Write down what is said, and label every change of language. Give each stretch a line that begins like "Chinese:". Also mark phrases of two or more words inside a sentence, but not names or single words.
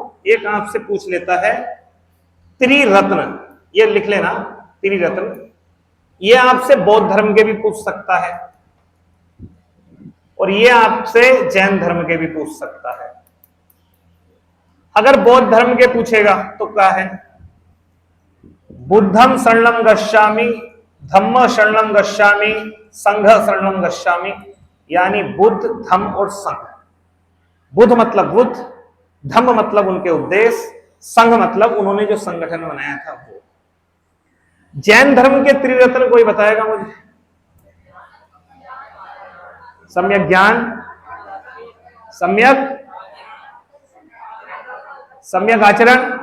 Hindi: एक आपसे पूछ लेता है त्रिरत्न, ये लिख लेना, त्रिरत्न। ये आपसे बौद्ध धर्म के भी पूछ सकता है और ये आपसे जैन धर्म के भी पूछ सकता है। अगर बौद्ध धर्म के पूछेगा तो क्या है?
Pali: बुद्धम शरणम गच्छामि, धम्म शरणम गच्छामि, संघ शरणम गच्छामि।
Hindi: यानी बुद्ध, धम्म और संघ। बुद्ध मतलब बुद्ध, धम्म मतलब उनके उपदेश, संघ मतलब उन्होंने जो संगठन बनाया था वो। जैन धर्म के त्रिरत्न कोई बताएगा मुझे? सम्यक ज्ञान, सम्यक सम्यक आचरण।